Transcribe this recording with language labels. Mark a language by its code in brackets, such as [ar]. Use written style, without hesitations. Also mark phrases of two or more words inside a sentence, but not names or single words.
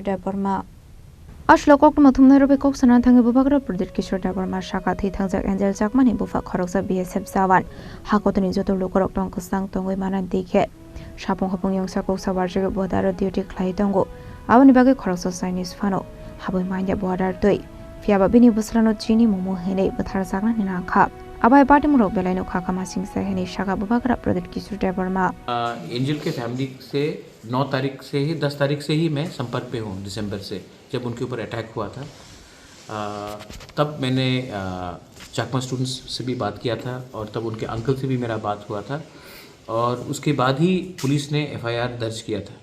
[trp] Deborma Ashla Kokma Tumnarobe Koksanan Tangi Bubakara Pradet Kisur Deborma Shaka Thay Tangzak Angel Jakmani Bufa Koroksa BSF Sawan Hakotani Zoto Lukorok Tonkosang Tongwe Manan Dike Shapong Hapong Yongsa Koksa Warjig Bodaro Duty Clay Tongo Awani Bagi Koroksa Chinese Fano Haboy Manja Bodar Doi Fiaba Bini Busrano Chini Momo Hene Bathar Sagna Ninaka Abai Party Muro Belaino Kakama Singh से है निशाका बुबाकरा प्रोजेक्ट की सुटे वर्मा [hi] एंजल के फैमिली से 9 तारीख से ही 10 तारीख से ही मैं संपर्क पे हूँ दिसंबर से जब उनके ऊपर अटैक हुआ था तब मैंने चाकमा स्टूडेंट्स से भी बात किया था और तब उनके अंकल से भी मेरा बात हुआ था और उसके बाद ही पुलिस ने एफआईआर दर्ज किया था।